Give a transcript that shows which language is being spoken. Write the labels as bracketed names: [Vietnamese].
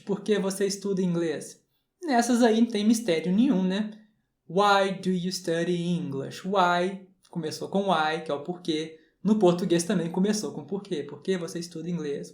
[Portuguese] Por que você estuda inglês? Nessas aí não tem mistério nenhum, né? [English] Why do you study English? [Portuguese] Why começou com why, que é o porquê. No português também começou com porquê. Por que você estuda inglês?